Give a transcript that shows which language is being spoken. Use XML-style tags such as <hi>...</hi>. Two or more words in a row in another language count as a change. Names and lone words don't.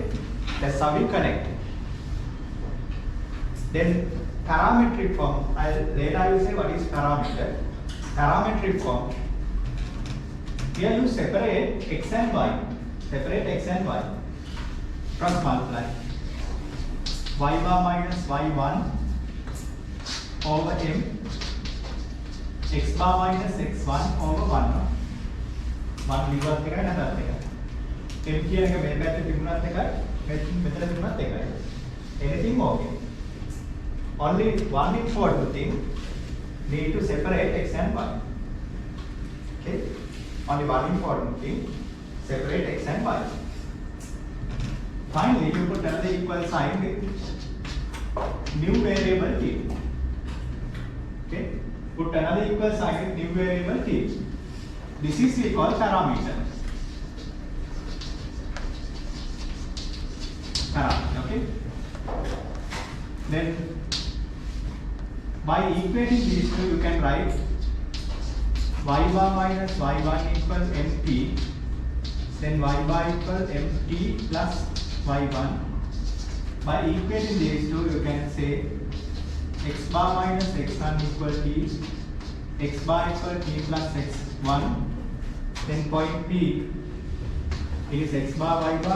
<en>That's how we connect. Then parametric form, later I will say what is parameter. Parametric form. Here you separate x and y. Separate x and y. Cross multiply. Y bar minus y1 over m. X bar minus x1 over 1.</en> <si>1 විවත් එකයි නැත්නම් එකයි. m කියන එක මේ පැත්තේ තිබුණත් එකයි මෙතන තිබුණත් එකයි.</si> <en>Anything okay. Only one important thing, need to separate x and y. Okay. Only one important thing, separate x and y. Finally, you put another equal sign with new variable t. Okay, put another equal sign with new variable t. This is we call parameter. Parameter, okay. Then by equating these two, you can write y bar minus y1 equals mt, then y bar equals mt plus y1. By equating these two, you can say x bar minus x1 equals t, x bar equals t plus x1. Then point P is x bar y bar.</en>